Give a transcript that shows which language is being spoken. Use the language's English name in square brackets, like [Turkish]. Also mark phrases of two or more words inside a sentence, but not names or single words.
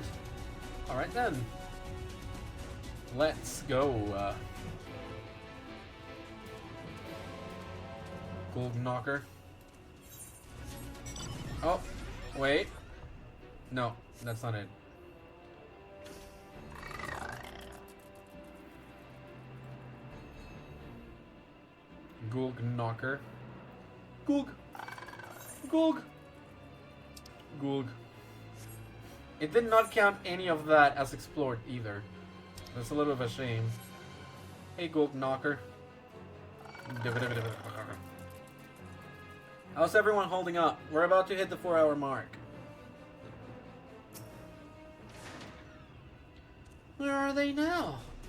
[English] Alright then. Let's go. Golden Knocker. Oh, wait. No, that's not it. Gulg Knocker. Gulg. Gulg. Gulg. It did not count any of that as explored either. That's a little bit of a shame. Hey, Gulg Knocker. How's everyone holding up? We're about to hit the 4-hour mark. Where are they now?